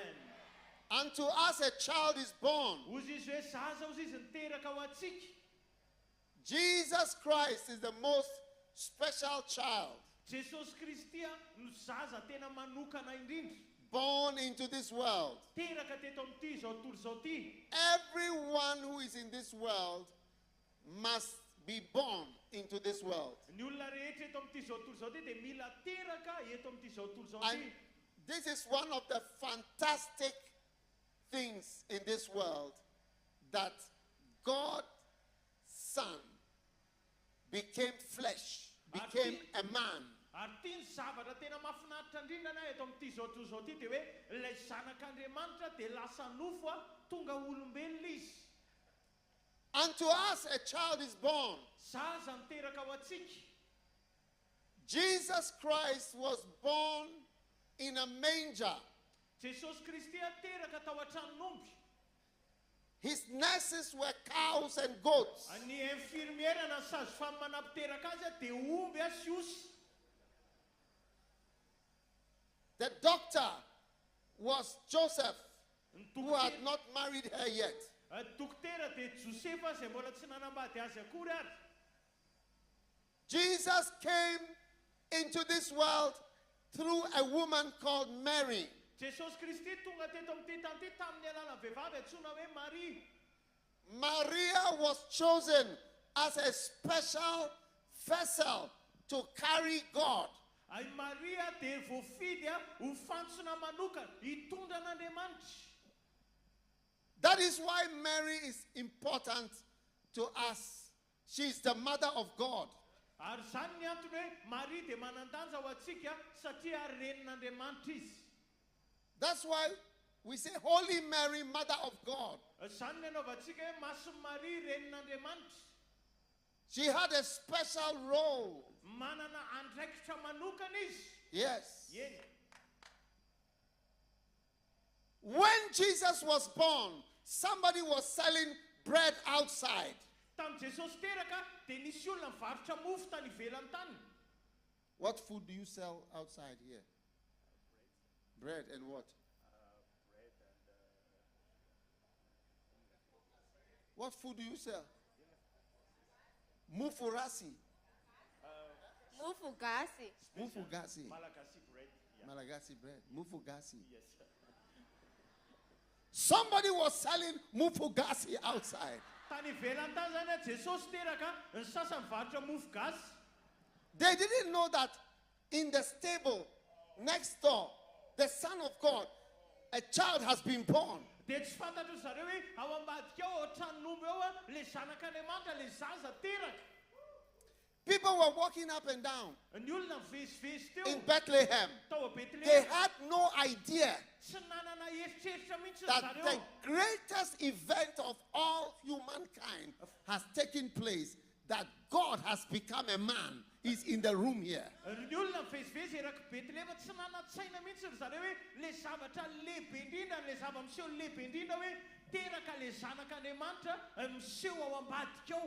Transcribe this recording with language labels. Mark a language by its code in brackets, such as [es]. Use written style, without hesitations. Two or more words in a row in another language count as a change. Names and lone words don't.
[en] Unto us a child is born. Jesus Christ is the most special child. born into this world. [mg] Teraka teto amin'ity zao tontolo zao ty. [en] Everyone who is in this world must be born into this world. [mg] Ny olona rehetra eto amin'ity zao tontolo zao ty dia mila teraka eto amin'ity zao tontolo zao [en] And [mg] ty. [en] this is one of the fantastic things in this world, that God's Son became flesh, became a man. [mg] Ary ty ny zavatra tena mahafinaritra indrindra na eto amin'ity zao tontolo zao ty dia hoe ilay zanak'Andriamanitra dia lasa nofo tonga olombelona izy. [en] Unto us a child is born. [mg] Zaza miteraka ho antsika. [en] Jesus Christ was born in a manger. [mg] Jesosy Kristy teraka tao an-tranon'omby. [en] His nurses were cows and goats. [mg] Ny infirmiera na sazy famanam-piteraka azy dia omby sy osy. [en] The doctor was Joseph, who had not married her yet. [mg] Dokotera dia Josefa izay mbola tsy nanambady azy akory ary. [en] Jesus came into this world through a woman called Mary. [mg] Jesosy Kristy tonga teto amin'ity tany ity tamin'ny alalan'ny vehivavy antsoina hoe Maria. [en] Maria was chosen as a special vessel to carry God. [mg] Ay Maria dia voafidy ho fantsona manokana hitondra an'Andriamanitra. [en] That is why Mary is important to us. She is the mother of God. [mg] Ary zany ny antony hoe Maria dia manan-danja ho antsika satria renin'Andriamanitra izy. [en] That's why we say Holy Mary, Mother of God. [mg] Zany ny anaovantsika hoe Masin'i Maria renin'Andriamanitra. [en] She had a special role. [mg] Manana andraikitra manokana izy. [en] Yes. [mg] Eny. [en] When Jesus was born, somebody was selling bread outside. [mg] Tamin'i Jesosy teraka dia nisy olona mivarotra mofo tany ivelany tany. [en] What food do you sell outside here? Bread and what? Bread and What food do you sell? [mg] Mufurasi. Mufugasi. Mufugasi. [en] Malagasy bread. Yeah. Malagasy bread. Mufugasi. Yes. Somebody was selling mufugasi outside. [mg] Tany ivelany tany zany Jesosy teraka ny sasany mivarotra mofo gasy. [en] They didn't know that in the stable next door, the Son of God, a child has been born. [mg] Dia tsy fantatry zareo hoe ao ambadika ao an-tranon'omby ao le zanak'Andriamanitra le zaza teraka. [en] People were walking up and down [mg] Ny olona mivezivezy teo [en] in Bethlehem. [mg] tao a [en] They [mg] Betlehem. [en] had no idea [mg] Tsy nanana eritreritra mihitsy [en] that [mg] zareo. [en] the greatest event of all humankind has taken place, that God has become a man, is in the room here. [mg] Ny olona mivezivezy eraky Betlehem tsy nanatsaina mihitsy ry zareo hoe le zavatra lehibe indrindra le zava-miseho lehibe indrindra hoe teraka le zanak'Andriamanitra miseho ao ambadika ao.